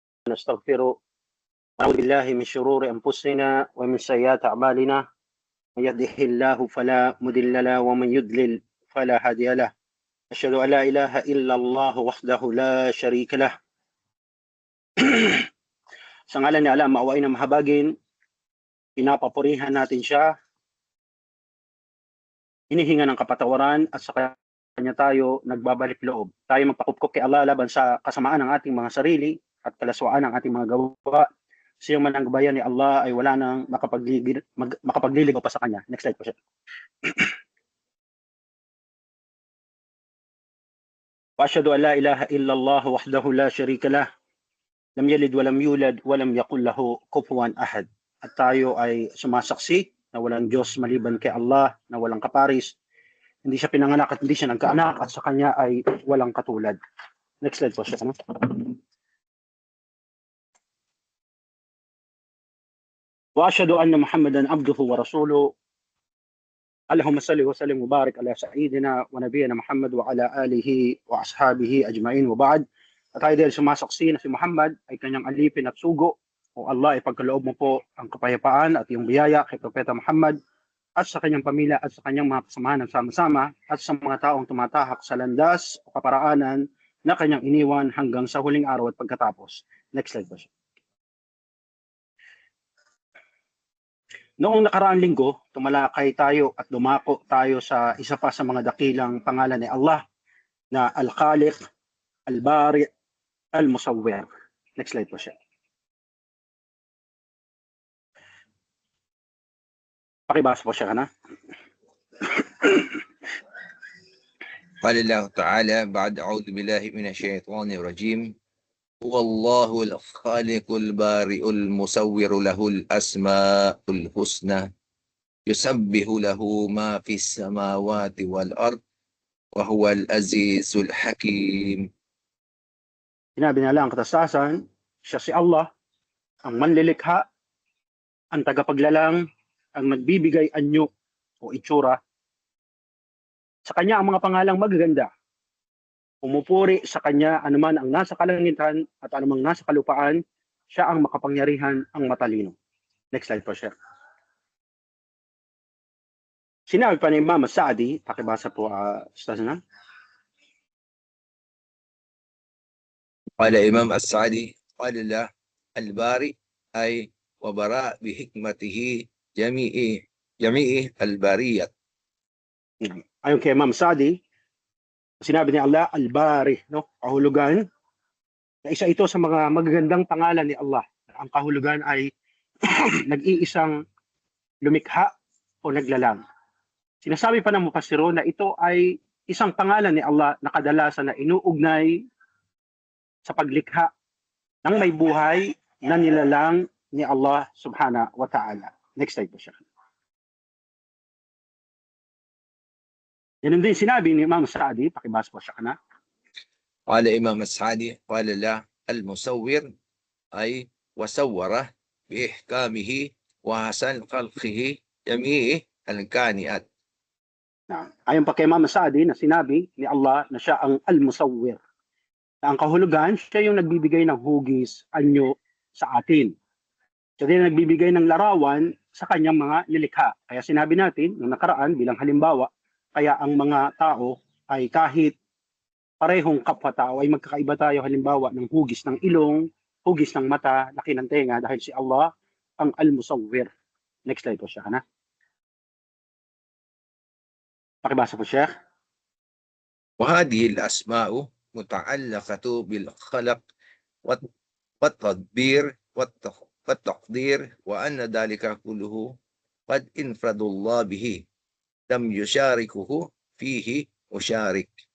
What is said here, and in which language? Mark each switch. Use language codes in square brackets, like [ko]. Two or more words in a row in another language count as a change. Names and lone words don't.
[ar] ونستغفره ونعوذ بالله من شرور أنفسنا ومن سيئات أعمالنا من يهده الله فلا مضل له ومن يضلل فلا هادي له أشهد أن لا إله إلا الله وحده لا شريك له. [tl] Sa ngalan ni Allah, maawain na mahabagin, pinapapurihan natin siya, hinihinga ng kapatawaran at sa kanya tayo nagbabalik loob. Tayo magpakupkop kay Allah laban sa kasamaan ng ating mga sarili at kalaswaan ng ating mga gawa. Siyang mananggabayan ni Allah ay wala nang makapagliligaw pa sa kanya. [en] Next slide [tl] po siya. [ar] وأشهد أن لا إله إلا الله وحده لا شريك له. لم يلد ولم يولد ولم يكن له كفوا أحد. [tl] At tayo ay sumasaksi na walang Diyos maliban kay Allah, na walang kaparis. Hindi siya pinanganak at hindi siya nagkaanak at sa kanya ay walang katulad. [en] Next slide [tl] po siya. [ar] وأشهد أن محمدا عبده ورسوله. اللهم صل وسلم وبارك على سيدنا ونبينا محمد وعلى آله وأصحابه أجمعين وبعد. [tl] At tayo dahil sumasaksi na si Muhammad ay kanyang alipin at sugo. O Allah, ipagkaloob mo po ang kapayapaan at yung biyaya kay Propeta Muhammad at sa kanyang pamilya at sa kanyang mga kasamahan ng sama-sama at sa mga taong tumatahak sa landas o kaparaanan na kanyang iniwan hanggang sa huling araw at pagkatapos. [en] Next slide [tl] po siya. Noong nakaraang linggo, tumalakay tayo at dumako tayo sa isa pa sa mga dakilang pangalan ni Allah na Al-Khaliq, Al-Bari, Al-Musawwir. [en] Next slide [tl] po siya. Pakibasa po siya ka na. [ar] قال الله تعالى بعد أعوذ بالله من الشيطان الرجيم هو الله الخالق البارئ المصور له الأسماء الحسنى يسبح له ما في السماوات والأرض وهو العزيز الحكيم. [tl] Sinabi nila ang katastasan, siya si Allah, ang manlilikha, ang tagapaglalang, ang nagbibigay anyo o itsura. Sa kanya ang mga pangalang magaganda. Umupuri sa kanya anuman ang nasa kalangitan at anumang nasa kalupaan, siya ang makapangyarihan, ang matalino. [en] Next slide [tl] po siya. Sinabi pa ni Imam Sa'di, pakibasa po Ustaz na. [ar] قال إمام السعدي قال الله البارئ أي وبراء بحكمته جميع الباريات. [tl] Ayon kay Imam Sa'di, sinabi ni Allah, Al-Bari, no? Kahulugan, na isa ito sa mga magagandang pangalan ni Allah. Ang kahulugan ay nag-iisang lumikha o naglalang. Sinasabi pa ng mufassiro na ito ay isang pangalan ni Allah na kadalasan na inuugnay sa paglikha ng may buhay na nilalang ni Allah [ar] سبحانه وتعالى. [en] Next slide [tl] po siya. Yan din sinabi ni Imam Sa'di, pakibasa po siya kana. [ar] قال إمام السعدي قال الله المصور أي وصوره بإحكامه وحسن خلقه جميع الكائنات. [tl] Ayon pa kay Imam Sa'di na sinabi ni Allah na siya ang Al-Musawwir. Na ang kahulugan, siya yung nagbibigay ng hugis, anyo sa atin. Siya din nagbibigay ng larawan sa kanyang mga nilikha. Kaya sinabi natin, nung nakaraan bilang halimbawa, kaya ang mga tao ay kahit parehong kapwa-tao ay magkakaiba tayo halimbawa ng hugis ng ilong, hugis ng mata, laki ng tenga dahil si Allah ang Al-Musawwir. [en] Next slide [tl] po siya, na. Pakibasa po siya. [ar] وهذه الأسماء متعلقة بالخلق والتدبير والتقدير وأن ذلك كله قد انفرد الله به لم يشاركه فيه مشارك.